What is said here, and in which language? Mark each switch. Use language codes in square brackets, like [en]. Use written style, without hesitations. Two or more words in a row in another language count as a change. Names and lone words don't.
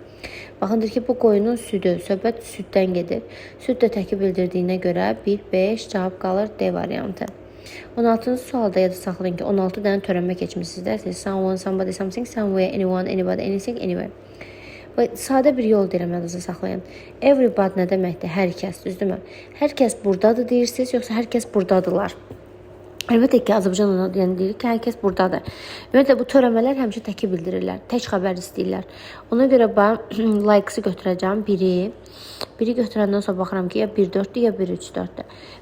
[az] Baxın, deyir ki, bu qoyunun südü. Söhbət süddən gedir. Süd də təki bildirdiyinə görə 1, 5 cavab qalır D variantı. 16-cı sualda yada saxlayın ki, 16 dənə törənmə keçmişsizlər. [en] Someone, somebody, something, somewhere, anyone, anybody, anything, anywhere. [az] Və sadə bir yol deyirəm, yadınızda saxlayın. Everybody nə deməkdir? Hər kəs, düzdürmü? Hər kəs buradadır deyirsiniz, yoxsa hər kəs buradadılar? Əlbəttə ki, Azərbaycanla deyir ki, hər kəs buradadır. Ümumiyyətlə, bu törəmələr həmişə təki bildirirlər. Tək xəbər istəyirlər. Ona görə ben like-sı götürəcəm. Biri götürəndən sonra baxıram ki, ya 1-4-dür, ya 1-3-4-dür.